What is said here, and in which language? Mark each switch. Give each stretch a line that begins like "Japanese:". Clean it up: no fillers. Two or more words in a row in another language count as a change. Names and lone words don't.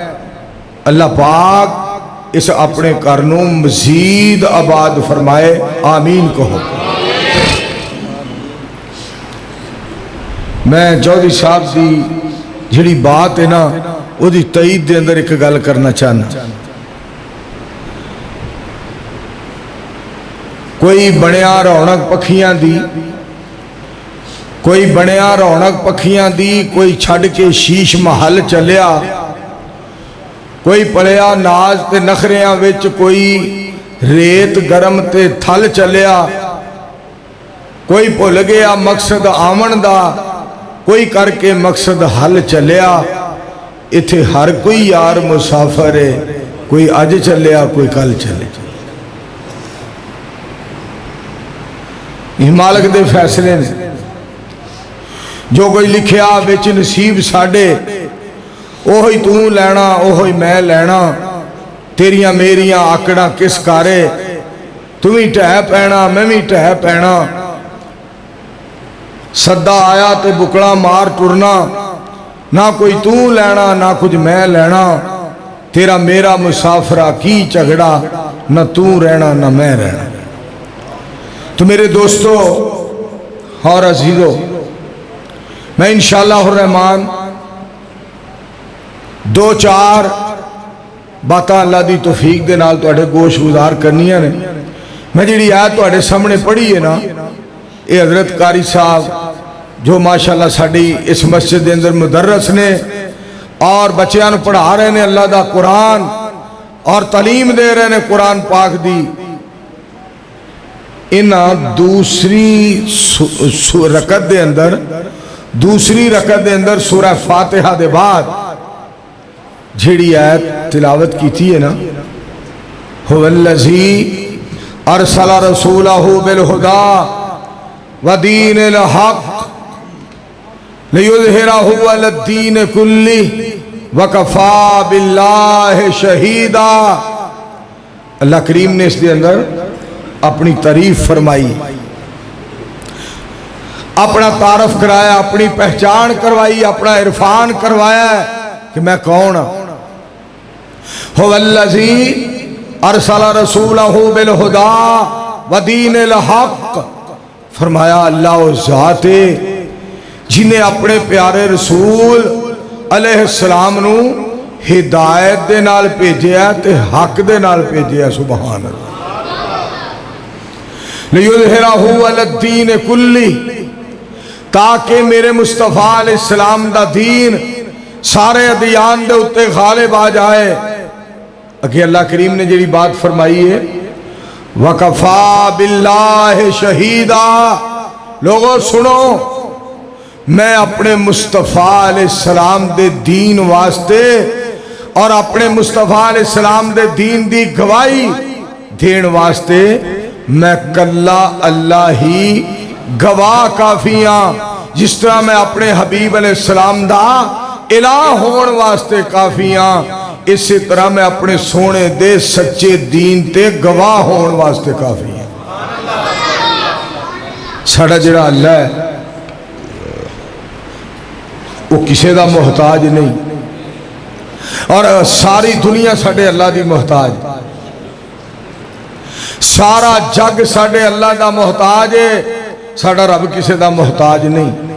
Punjabi: اللہ پاک اس اپنے کرنوں مزید آباد فرمائے، آمین کہو۔ میں چودھری صاحب دی جڑی بات ہے نا، وہ دی تائید دے اندر ایک گل کرنا چاہنا۔ کوئی بنیا رونق پکھیاں دی، کوئی بنیا رونق پکھیاں دی، کوئی چھڑ کے شیش محل چلیا، کوئی پلیا ناز تے نخریاں وچ، کوئی ریت گرم تے تھل چلیا، کوئی بھول گیا مقصد آمن دا، کوئی کر کے مقصد حل چلیا۔ اتھے ہر کوئی یار مسافر ہے، کوئی اج چلیا کوئی کل چلے۔ یہ مالک دے فیصلے نے، جو کوئی لکھیا وچ نصیب ساڈے، اوہی تو لینا اوہی میں لینا، تیریاں میریاں آکڑاں کس کارے، تمہیں ٹہ پینا میں بھی ٹہ پینا۔ صدا آیا تے بکڑا مار ٹرنا، نہ کوئی تو لینا نہ کچھ میں لینا، تیرا میرا مسافرہ کی جھگڑا، نہ تو رہنا نہ میں رہنا۔ تو میرے دوستو اور عزیزو، میں
Arabic: انشاءاللہ الرحمن
Punjabi: دو چار باتاں اللہ دی توفیق دے نال تواڈے گوش گزار کرنیاں نے۔ میں جڑی آیت تواڈے سامنے پڑھی ہے نا، یہ حضرت قاری صاحب جو ماشاءاللہ ساڈی اس مسجد دے اندر مدرس نے اور بچیاں نو پڑھا رہے نے اللہ دا قرآن اور تعلیم دے رہے نے قرآن پاک دی، انہاں دوسری رکعت دے اندر سورہ فاتحہ دے بعد جھڑی آیت تلاوت کی تھی ہے نا،
Arabic: هو الذی ارسل رسولہ بالہدی ودین الحق لیظہرہ علی الدین کلہ وکفا باللہ شہیدا۔
Punjabi: اللہ کریم نے اس دے اندر اپنی تعریف فرمائی، اپنا تعارف کرایا، اپنی پہچان کروائی، اپنا عرفان کروایا کہ میں کون ہوں۔
Arabic: هو الذی ارسل رسولہ بالہدی ودین الحق،
Punjabi: فرمایا اللہ وہ ذات ہے جنہیں اپنے پیارے رسول علیہ السلام نو ہدایت دے نال بھیجیا تے حق دے نال بھیجیا،
Arabic: سبحان اللہ۔ لیظہرہ علی الدین کلہ،
Punjabi: تاکہ میرے مصطفیٰ علیہ السلام دا دین سارے ادیان دے اتے غالب آ جائے۔ اگے اللہ کریم نے جڑی بات فرمائی ہے
Arabic: وَقَفَا بِاللَّهِ شَهِيدًا،
Punjabi: لوگوں سنو، میں اپنے مصطفیٰ علیہ السلام دے دین واسطے اور اپنے مصطفیٰ علیہ السلام دے دین دی گواہی دین واسطے میں کلا اللہ ہی گواہ کافیاں، جس طرح میں اپنے حبیب علیہ السلام دا الہ ہون واسطے کافیاں، اسی طرح میں اپنے سونے دے سچے دین تے گواہ ہون واسطے کافی ہیں۔ ساڑھا جڑا اللہ ہے وہ کسی دا محتاج نہیں، اور ساری دنیا ساڑھے اللہ دی محتاج، سارا جگ ساڑھے اللہ دا محتاج ہے، ساڑھا رب کسی دا محتاج نہیں۔